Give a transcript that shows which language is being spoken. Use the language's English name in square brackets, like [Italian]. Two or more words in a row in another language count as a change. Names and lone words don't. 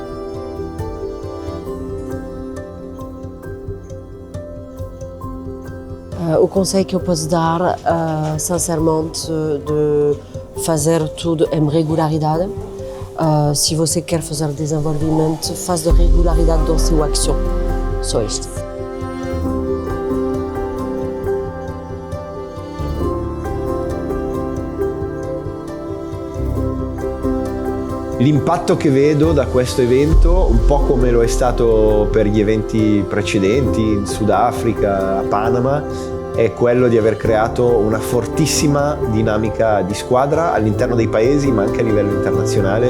[Portuguese] O conselho que eu posso dar, sinceramente, de fazer tudo em regularidade. Se você quer fazer desenvolvimento, faz de regularidade da sua ação. Só isto. [Italian] L'impatto che vedo da questo evento, un po' come lo è stato per gli eventi precedenti in Sudafrica, a Panama, è quello di aver creato una fortissima dinamica di squadra all'interno dei paesi, ma anche a livello internazionale.